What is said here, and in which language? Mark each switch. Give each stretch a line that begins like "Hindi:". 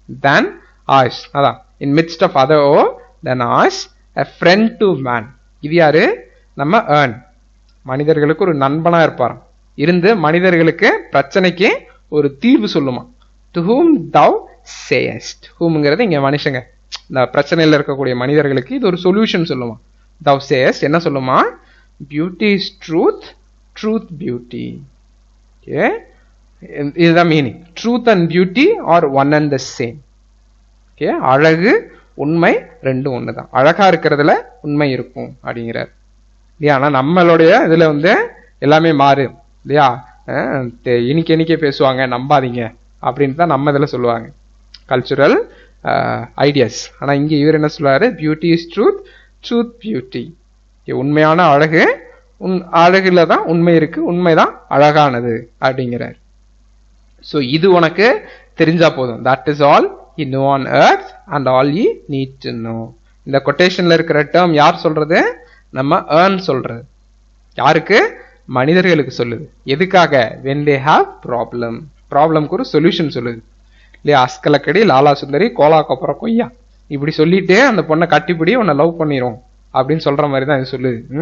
English: than us.
Tamil: அதான்
English: in midst of other than us a friend to man.
Tamil: இது யாரு? நம்ம ஏர்ன். மனிதர்களுக்கு ஒரு நண்பனா இருப்பாராம். இருந்து மனிதர்களுக்கு பிரச்சனைக்கு ஒரு தீர்வு சொல்லுமா.
English: to whom thou sayest.
Tamil: whomங்கிறது இங்க மனுஷங்க, இந்த பிரச்சனையில இருக்கக்கூடிய மனிதர்களுக்கு இது ஒரு சொல்யூஷன் சொல்லுமா.
English: thou sayest
Tamil: என்ன சொல்லுமா?
English: beauty is truth, truth beauty.
Tamil: Okay, இதுதான் meaning.
English: Truth and beauty are one and the same.
Tamil: Okay, அழகு உண்மை ரெண்டும் ஒண்ணுதான். அழகா இருக்கிறதுல உண்மை இருக்கும் அப்படிங்கிறார் இல்லையா? ஆனா நம்மளுடைய இதுல வந்து எல்லாமே மாறு இல்லையா? இனிக்கே பேசுவாங்க, நம்பாதீங்க அப்படின்னு தான் நம்ம இதுல சொல்லுவாங்க, கல்ச்சுரல் ஐடியாஸ். ஆனா இங்க இவர் என்ன சொல்றாரு?
English: Beauty is truth, truth beauty.
Tamil: உண்மையான அழகு, அழகுல தான் உண்மை இருக்கு, உண்மைதான் அழகானது அப்படிங்கிறார். ஸோ இது உனக்கு தெரிஞ்சா போதும்.
English: That is all you know on earth and all ye need to know.
Tamil: இந்த கொட்டேஷன்ல இருக்கிற டேர்ம் யார் சொல்றது? நம்ம ஏர்ன் சொல்றது. யாருக்கு? மனிதர்களுக்கு சொல்லுது. எதுக்காக?
English: when they have problem.
Tamil: ப்ராப்ளம்க்கு ஒரு சொல்யூஷன் சொல்லுது இல்லையா? அஸ்கலக்கடி லாலா சுந்தரி கோலா கொப்பர கொய்யா இப்படி சொல்லிட்டு அந்த பொண்ணை கட்டிப்பிடி உன்னை லவ் பண்ணிரும் அப்படின்னு சொல்ற மாதிரி தான் இது சொல்லுது.